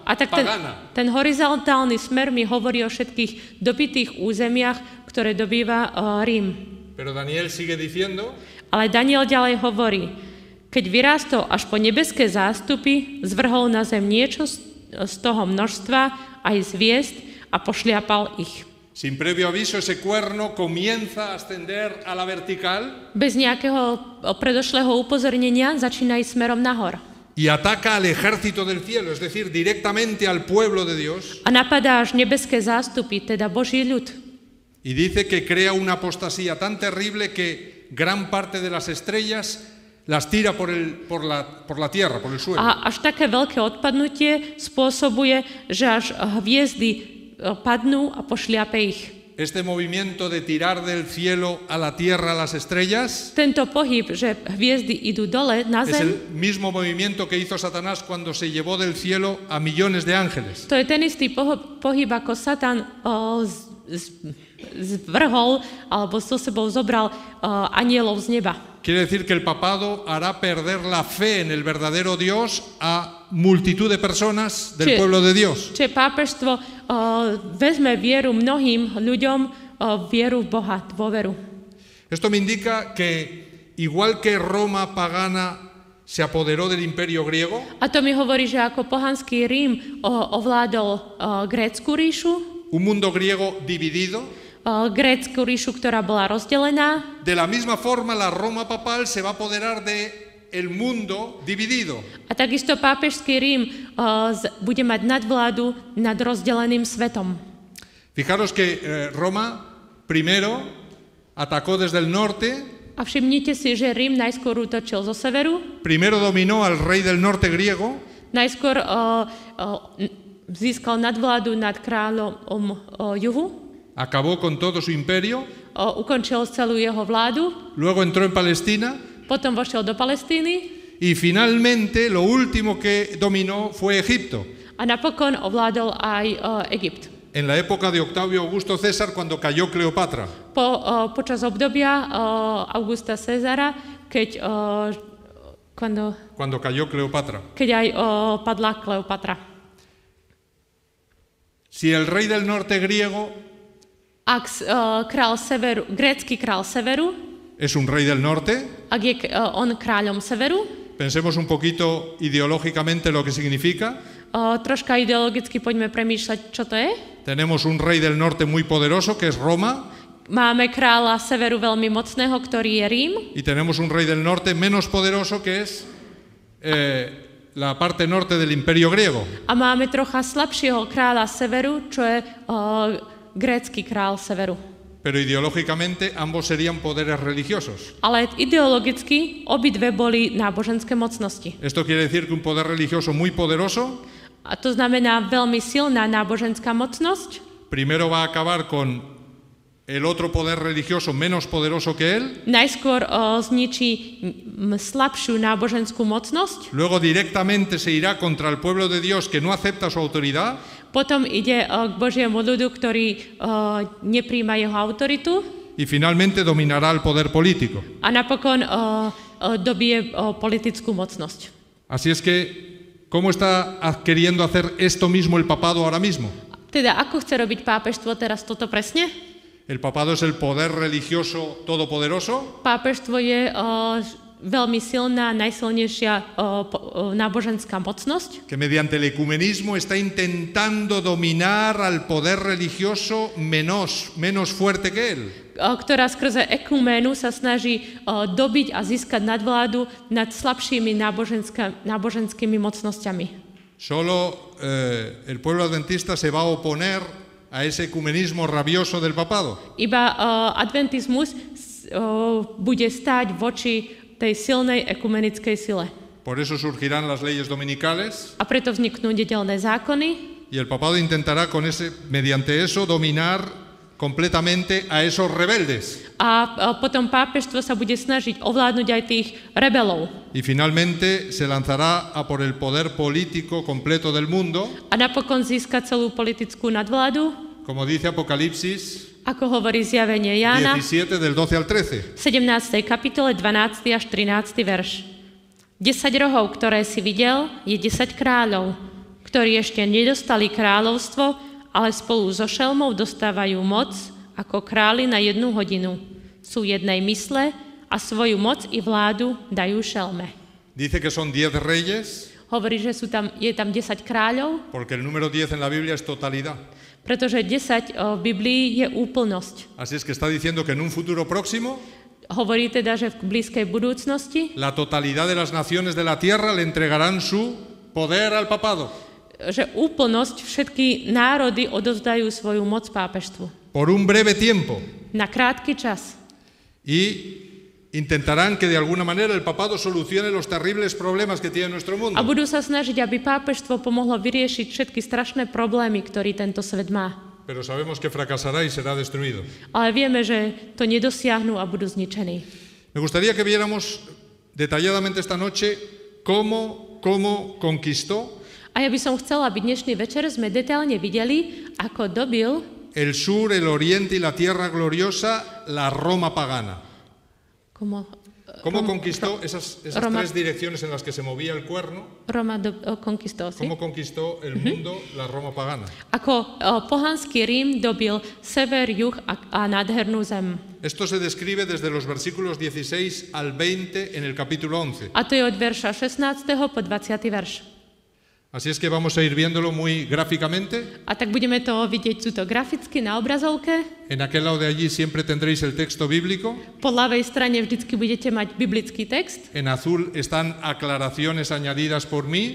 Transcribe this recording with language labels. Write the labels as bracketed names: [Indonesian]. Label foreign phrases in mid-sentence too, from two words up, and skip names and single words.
[Slovak] A tak [Spanish] pagana. [Slovak] ten horizontálny smer mi hovorí o všetkých dobitých územiach, ktoré dobýva Rím. [Spanish] Pero Daniel sigue diciendo [Slovak] Ale Daniel ďalej hovorí, keď vyrástol až po nebeské zástupy, zvrhol na zem niečo z toho množstva, aj z hviezd a pošliapal ich. [Spanish] sin previo aviso, ese cuerno comienza a ascender a la vertical [Slovak] Bez nejakého predošlého upozornenia začína ísť smerom nahor. [Spanish] y ataca al ejército del cielo, es decir, directamente al pueblo de Dios, [Slovak] A napadá až nebeské zástupy, teda Boží ľud. [Spanish] y dice que crea una apostasía tan terrible que gran parte de las estrellas las tira por la tierra, por el suelo. [Slovak] A až také veľké odpadnutie spôsobuje, že až hviezdy padnú a pošliape ich. [Spanish] Este movimiento de tirar del cielo a la tierra a las estrellas [Slovak] Tento pohyb, že hviezdy idú dole na [Spanish] es [Slovak] zem, [Spanish] el mismo movimiento que hizo Satanás cuando se llevó del cielo a millones de ángeles. [Slovak] to je ten istý pohyb, ako Satan zvrhol alebo so sebou zobral anielov z neba. [Spanish] Quiere decir que el papado hará perder la fe en el verdadero Dios a multitud de personas del pueblo de Dios. [Slovak] Čiže pápežstvo vezme vieru mnohým ľuďom, vieru v Boha, dôveru. [Spanish] Esto me indica que igual que Roma pagana se apoderó del imperio griego, [Slovak] A to mi hovorí, že ako pohanský Rím ovládol grécku ríšu, [Spanish] un mundo griego dividido, [Slovak] grécku ríšu, ktorá bola rozdelená, [Spanish] de la misma forma la Roma papal se va a apoderar de el mundo dividido. [Slovak] a takisto pápežský Rím bude mať nadvládu nad rozdeleným svetom. [Spanish] Fijaros que Roma primero atacó desde el norte, [Slovak] A všimnite si, že Rím najskôr útočil zo severu, [Spanish] primero dominó al rey del norte griego, [Slovak] Najskôr získal nadvládu nad kráľom juhu, [Spanish] acabó con todo su imperio, [Slovak] ukončil celú jeho vládu, [Spanish] luego entró en Palestina [Slovak] potom vošiel do Palestíny [Spanish] y finalmente lo último que dominó fue Egipto. [Slovak] a napokon ovládol aj Egypt. [Spanish] En la época de Octavio Augusto César, cuando cayó Cleopatra. [Slovak] Počas obdobia Augusta Cezara, [Spanish] Cuando cayó Cleopatra. [Slovak] keď aj padla Kleopatra. [Spanish] Si el rey del norte griego [Slovak] Ak grécky král severu, [Spanish] es un rey del norte, [Slovak] ak je on kráľom severu, [Spanish] pensemos un poquito ideológicamente lo que significa. [Slovak] Troška ideologicky poďme premýšľať, čo to je. [Spanish] Tenemos un rey del norte muy poderoso, que es Roma. [Slovak] Máme kráľa severu veľmi mocného, ktorý je Rím. [Spanish] Y tenemos un rey del norte menos poderoso, que es la parte norte del imperio griego. [Slovak] A máme trocha slabšieho kráľa severu, čo je grécky král severu. [Spanish] Pero ideológicamente ambos serían poderes religiosos. [Slovak] Ale ideologicky obidve boli náboženské mocnosti. [Spanish] Esto quiere decir que un poder religioso muy poderoso [Slovak] A to znamená veľmi silná náboženská mocnosť. [Spanish] primero va a acabar con el otro poder religioso menos poderoso que él. [Slovak] Najskôr zničí slabšiu náboženskú mocnosť, [Spanish] Luego directamente se irá contra el pueblo de Dios que no acepta su autoridad. [Slovak] potom ide k Božiemu ľudu, ktorý nepríjma jeho autoritu [Spanish] Y finalmente dominará el poder político. [Slovak] a napokon dobije politickú mocnosť. [Spanish] Así es que, ¿cómo está queriendo hacer esto mismo el papado ahora mismo? [Slovak] Teda ako chce robiť pápežstvo teraz toto presne? [Spanish] El papado es el poder religioso todopoderoso [Slovak] Pápežstvo je veľmi silná, najsilnejšia náboženská mocnosť, [Spanish] que mediante el ecumenismo está intentando dominar al poder religioso menos fuerte que él. [Slovak] ktorá skrze ekuménu sa snaží dobiť a získať nadvládu nad slabšími náboženskými mocnosťami. [Spanish] Solo el pueblo adventista se va a oponer a ese ecumenismo rabioso del papado. [Slovak] Iba adventizmus bude stáť voči tej silnej ekumenickej sile. [Spanish] Por eso surgirán las leyes dominicales [Slovak] A preto vzniknú nedeľné zákony [Spanish] y el papado intentará mediante eso dominar completamente a esos rebeldes. [Slovak] a potom pápežstvo sa bude snažiť ovládnuť aj tých rebelov. [Spanish] Y finalmente se lanzará a por el poder político completo del mundo, [Slovak] A napokon získať celú politickú nadvládu, [Spanish] como dice Apocalipsis [Slovak] ako hovorí zjavenie Jána [Spanish] 17 del 12 al 13. [Slovak] v 17. kapitole 12. až 13. verš. 10 rohov, ktoré si videl, je 10 kráľov, ktorí ešte nedostali kráľovstvo, ale spolu so šelmou dostávajú moc ako králi na 1 hodinu. Sú jednej mysle a svoju moc i vládu dajú šelme. [Spanish] Dice que son 10 reyes, [Slovak] Hovorí, že je tam 10 kráľov, [Spanish] porque el número 10 en la Biblia es totalidad. [Slovak] pretože 10 v Biblii je úplnosť. [Spanish] Así es que está diciendo que en un futuro próximo [Slovak] Hovorí teda, že v blízkej budúcnosti, [Spanish] la totalidad de las naciones de la tierra le entregarán su poder al papado. [Slovak] že úplnosť všetky národy odovzdajú svoju moc pápežstvu. [Spanish] Por un breve tiempo. [Slovak] Na krátky čas. [Spanish] Y intentarán que de alguna manera el papado solucione los terribles problemas que tiene nuestro mundo. [Slovak] A budú sa snažiť, aby pápežstvo pomohlo vyriešiť všetky strašné problémy, ktorý tento svet má. [Spanish] Pero sabemos que fracasará y será destruido. [Slovak] Ale vieme, že to nedosiahnu a budú zničení. [Spanish] Me gustaría que viéramos detalladamente esta noche cómo conquistó [Slovak] A ja by som chcela, aby dnešný večer sme detailne videli, ako dobil [Spanish] el sur, el oriente y la tierra gloriosa la Roma pagana. ¿Cómo conquistó esas Roma, tres direcciones en las que se movía el cuerno? Roma conquistó, sí? ¿Cómo conquistó el mundo la Roma pagana? [Slovak] Ako pohanský Rím dobil sever, juh a nádhernú zem. [Spanish] Esto se describe desde los versículos 16 al 20 en el capítulo 11. [Slovak] A to je od verša 16. po 20. verš. [Spanish] Así es que vamos a ir viéndolo muy gráficamente. [Slovak] A tak budeme to vidieť tuto graficky na obrazovke. [Spanish] En aquel lado de allí siempre tendréis el texto bíblico. [Slovak] Po ľavej strane vždycky budete mať biblický text. [Spanish] En azul están aclaraciones añadidas por mí.